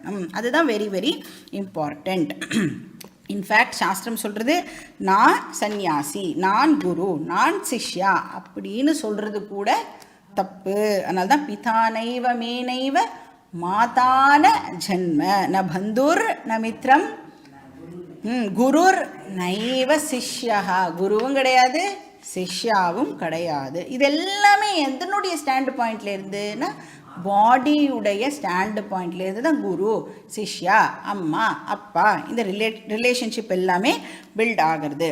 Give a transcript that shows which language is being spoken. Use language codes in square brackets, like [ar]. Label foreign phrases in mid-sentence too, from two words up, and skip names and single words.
[ta] அதுதான் [en] very very important. [ta] இன்ஃபேக்ட் சாஸ்திரம் சொல்கிறது நான் சந்நியாசி, நான் குரு, நான் சிஷ்யா அப்படின்னு சொல்கிறது கூட தப்பு. அதனால தான் [sa] पितानैव मेनैव माता न जन्म न बन्धुर् न मित्रं गुरुर् नैव शिष्या, [ta] குருவும் கிடையாது சிஷ்யாவும் கிடையாது. இது எல்லாமே எதனுடைய [en] stand pointla [ta] இருந்துன்னா பாடியுடைய [en] standu pointla [ta] இருந்து தான் குரு சிஷ்யா அம்மா அப்பா இந்த ரிலேஷன்ஷிப் எல்லாமே பில்ட் ஆகிறது.